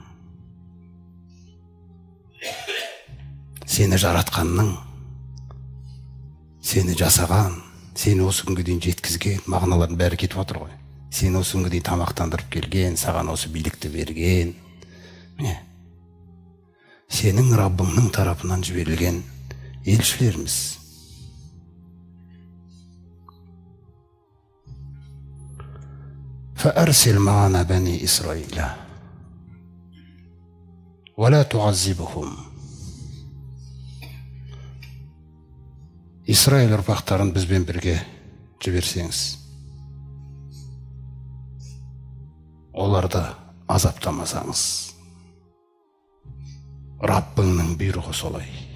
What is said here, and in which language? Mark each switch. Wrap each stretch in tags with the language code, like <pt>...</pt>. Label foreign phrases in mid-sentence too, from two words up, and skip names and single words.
<kk>Сені жаратқанның, сені жасаған, сені осы күнге дейін жеткізген, мағыналардың бәрі кетіп отыр ғой. Сені осы күнге дейін тамақтандырып келген, саған осы билікті берген. Сенің Раббыңның тарапынан жіберілген елшілеріміз.</kk> <ar>فأرسل معنا بني إسرائيل ولا تعذبهم.</ar> <kk>Исраиль ұрпақтарын бізбен бірге жіберсеңіз, оларды азаптамасаңыз. Раббыңның бұйрығы солай.</kk>